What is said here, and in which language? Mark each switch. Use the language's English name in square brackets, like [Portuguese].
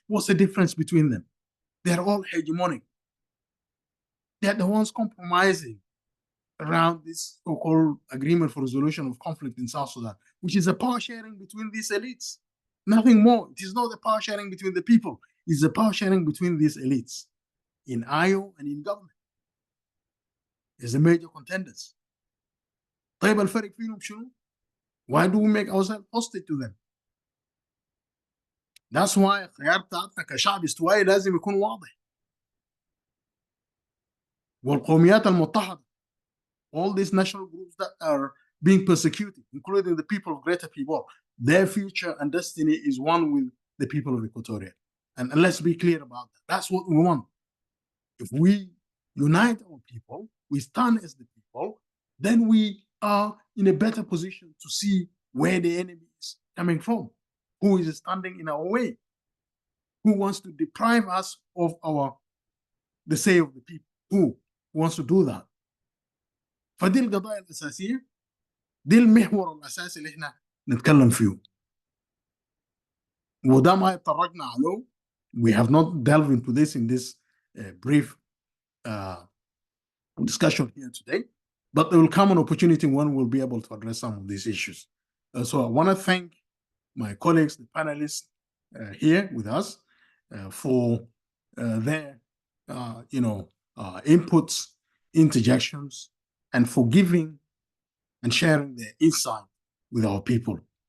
[English] What's the difference between them? They're all hegemonic. They're the ones compromising around this so-called agreement for resolution of conflict in South Sudan, which is a power sharing between these elites. Nothing more. It is not the power sharing between the people. It's the power sharing between these elites in IO and in government. Is the major contenders. [Arabic] طيب الفرق فيهم شنو؟ [English] Why do we make ourselves hostage to them? That's why [Arabic] الخيار بتاعتنا كشعب استوائي لازم يكون واضح. والقوميات المتحدة, [English] all these national groups that are being persecuted, including the people of Greater Pibor, their future and destiny is one with the people of Equatoria. And let's be clear about that. That's what we want. If we unite our people, we stand as the people, then we are in a better position to see where the enemy is coming from, who is standing in our way, who wants to deprive us of the say of the people, who wants to do that. [Arabic] فدي القضايا الأساسية، دي المحور الأساسي اللي احنا نتكلم فيه. وده ما اتطرقنا عليه. [English] We have not delved into this in this brief discussion here today, but there will come an opportunity when we'll be able to address some of these issues. So I want to thank my colleagues, the panelists here with us for their inputs, interjections, and for giving and sharing their insight with our people.